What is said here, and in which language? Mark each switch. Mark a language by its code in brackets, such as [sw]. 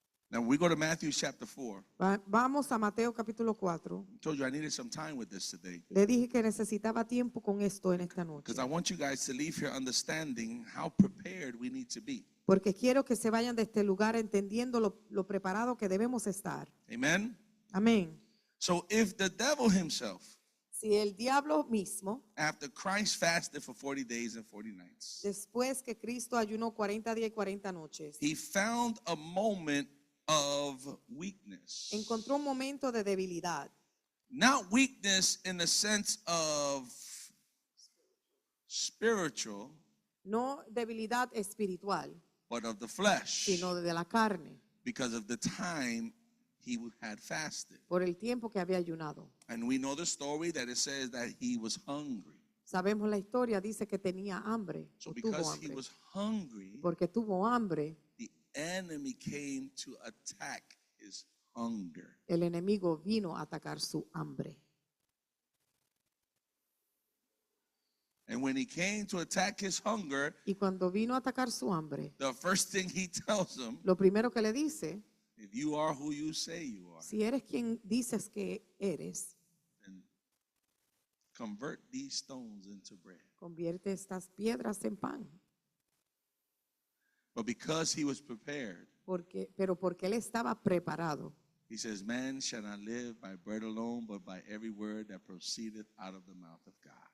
[en] Now we go to Matthew chapter 4. [es] Vamos a Mateo capítulo 4. [en] I told you I needed some time with this today [es] Le dije que necesitaba tiempo con esto en esta noche. [en] because I want you guys to leave here understanding how prepared we need to be. [es] Porque quiero que se vayan de este lugar entendiendo lo preparado que debemos estar. [en] Amen? [es] Amén. [en] So if the devil himself, [es] Si el diablo mismo, [en] after Christ fasted for 40 days and 40 nights, [es] después que Cristo ayunó 40 días y 40 noches, [en] he found a moment of weakness. [es] encontró un momento de debilidad. [en] Not weakness in the sense of spiritual, [es] No debilidad espiritual, [en] but of the flesh, [es] sino de la carne, [en] because of the time he had fasted. [es] por el tiempo que había ayunado. [en] And we know the story that it says that he was hungry. [es] Sabemos la historia, dice que tenía hambre, [en] So [es] o tuvo [en] because he [es] hambre. [en] was hungry, [es] Porque tuvo hambre, [en] the enemy came to attack his hunger. [es] el enemigo vino a atacar su hambre. [en] And when he came to attack his hunger, [es] Y cuando vino a atacar su hambre, [en] the first thing he tells him, [es] lo primero que le dice, [en] if you are who you say you are, [es] si eres quien dices que eres, [en] then convert these stones into bread. [es] convierte estas piedras en pan. [en] But because he was prepared, [es] Pero porque él estaba preparado. [en] he says, man shall not live by bread alone, but by every word that proceedeth out of the mouth of God.